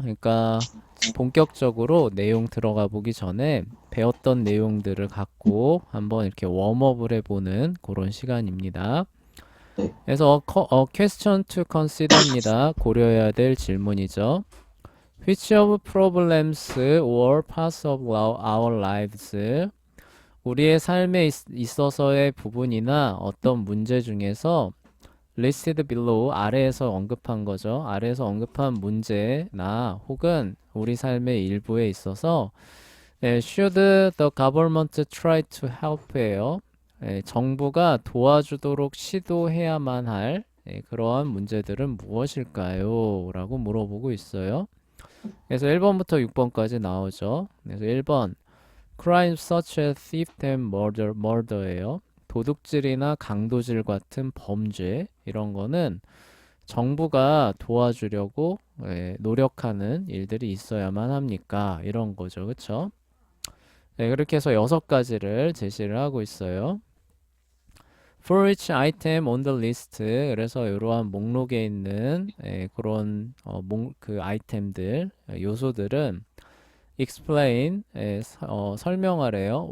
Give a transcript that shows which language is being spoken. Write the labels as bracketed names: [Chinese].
[Korean] 그러니까 본격적으로 내용 들어가 보기 전에 배웠던 내용들을 갖고 한번 이렇게 웜업을 해보는 그런 시간입니다. 네. 그래서 [English] question to consider [Korean] 입니다. 고려해야 될 질문이죠. [English] Which of problems or parts of our lives [Korean] 우리의 삶에 있어서의 부분이나 어떤 문제 중에서 [English] listed below [Korean] 아래에서 언급한 거죠. 아래에서 언급한 문제나 혹은 우리 삶의 일부에 있어서 [English] should the government try to help [Korean] 예요. 정부가 도와주도록 시도해야만 할 그러한 문제들은 무엇일까요? 라고 물어보고 있어요. 그래서 1번부터 6번까지 나오죠. 그래서 1번 [English] crimes such as theft and murder [Korean] 예요. 도둑질이나 강도질 같은 범죄 이런 거는 정부가 도와주려고 노력하는 일들이 있어야만 합니까? 이런 거죠. 그쵸? 네, 그렇게 해서 6가지를 제시를 하고 있어요. [English] For each item on the list [Korean] 그래서 이러한 목록에 있는 그런 그 아이템들 요소들은 explain 설명하래요.